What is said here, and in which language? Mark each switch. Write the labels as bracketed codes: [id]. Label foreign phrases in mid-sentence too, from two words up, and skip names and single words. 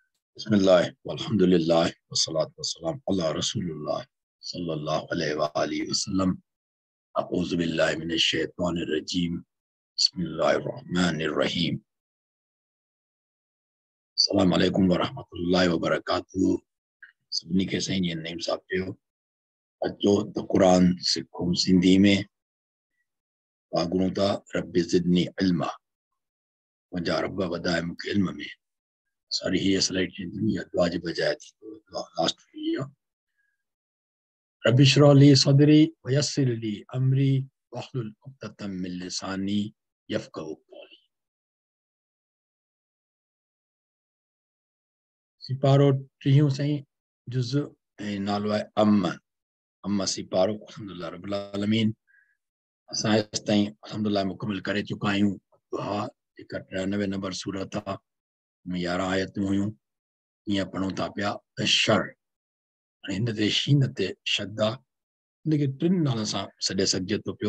[ar] بسم الله والحمد لله والصلاة والسلام على رسول الله صلى الله عليه وآله وسلم. أعوذ بالله من الشيطان الرجيم. بسم الله الرحمن الرحيم السلام عليكم ورحمة الله وبركاته. [sd] सभिनी खे साईं जी नईम साहब चयो अचो त क़ुरान सिखूं सिंधी में। [ar] वागुणूं था رب زدني علما, [sd] मुंहिंजा रब वधाए मूंखे इल्म में। सारी हीअ स्लाइड दुनिया दुआ जे बजाय थी दुआ लास्ट हुई आहे। [ar] رب اشرح لي صدري ويسر لي أمري واحلل عقدة من لساني يفقهوا قولي. [sd] सिपारो टीहों साईं जुज़ ऐं नालो आहे अम्मा सिपारो। [ar] الحمد لله رب العالمين [sd] असां हेसि ताईं अल्हम्दुलिल्लाह मुकमिल करे चुका आहियूं। दुआ जेका 93 नंबर सूरत आहे, 11 आयतूं हुयूं। ईअं पढ़ूं था पिया त शर, हिन ते शीन ते शद आहे, हिनखे टिनि नालनि सां सॾे सघिजे थो पियो।